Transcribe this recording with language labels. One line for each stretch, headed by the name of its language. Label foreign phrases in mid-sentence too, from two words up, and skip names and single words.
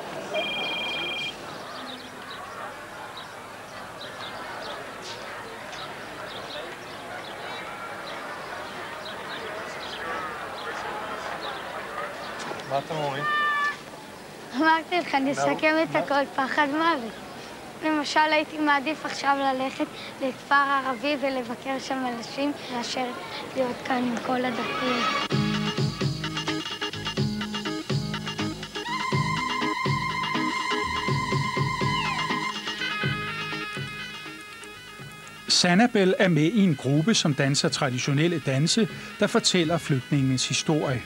Hebrew: מה אתם אומרים? אמרתי לך, נסכם את הכל, פחד מוות. למשל, הייתי מעדיף עכשיו ללכת לכפר ערבי ולבקר שם אנשים, מאשר להיות כאן עם כל הדתיים.
Danish: Sanabel er med i en gruppe, som danser traditionelle danse, der fortæller flygtningenes historie.